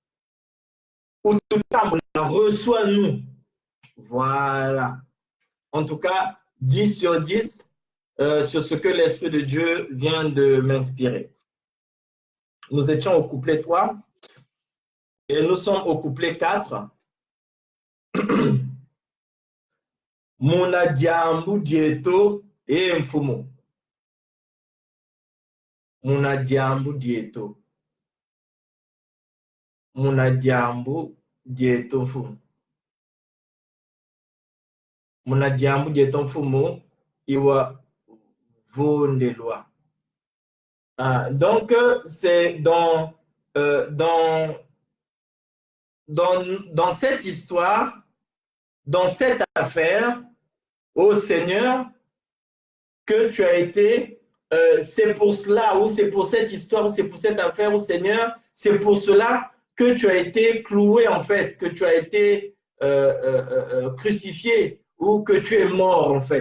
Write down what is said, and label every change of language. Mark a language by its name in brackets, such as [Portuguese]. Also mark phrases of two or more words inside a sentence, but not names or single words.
[French] Reçois-nous. Voilà. En tout cas, 10 sur 10 sur ce que l'Esprit de Dieu vient de m'inspirer. Nous étions au couplet 3 et nous sommes au couplet 4. [Kongo] Muna diambu dieto e mfumo. Muna diambu dieto. Muna diambu dieto mfumo. Muna diambu dieto mfumo. Iwa vondelwa. [French] Donc, c'est dans cette histoire, dans cette affaire, ô Seigneur, que tu as été, c'est pour cela, ou c'est pour cette histoire, ou c'est pour cette affaire, ô Seigneur, c'est pour cela que tu as été cloué, en fait, que tu as été crucifié, ou que tu es mort, en fait.